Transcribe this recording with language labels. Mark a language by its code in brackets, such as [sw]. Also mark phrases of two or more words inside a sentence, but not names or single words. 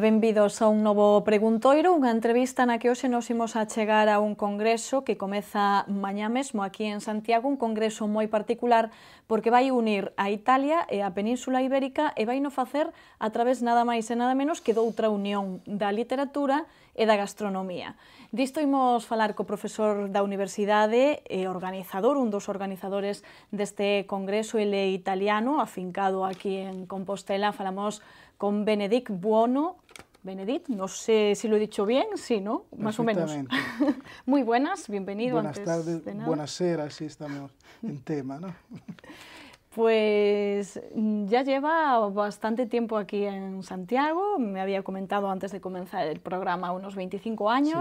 [gl] Benvidos a un novo Preguntoiro, unha entrevista na que hoxe nos imos a chegar a un congreso que comeza mañá mesmo aquí en Santiago, un congreso moi particular porque vai unir a Italia e a Península Ibérica e vai no facer a través nada máis e nada menos que doutra unión da literatura e da gastronomía. Disto imos falar co profesor da Universidade e organizador, un dos organizadores deste congreso, ele italiano, afincado aquí en Compostela. Falamos con Benedict Buono. Benedict, [es] no sé si lo he dicho bien, sí, ¿no? Más o menos. Muy buenas, bienvenido. Buenas tardes, buonasera, sí estamos en tema, ¿no? Pues ya lleva bastante tiempo aquí en Santiago, me había comentado antes de comenzar el programa unos 25 años.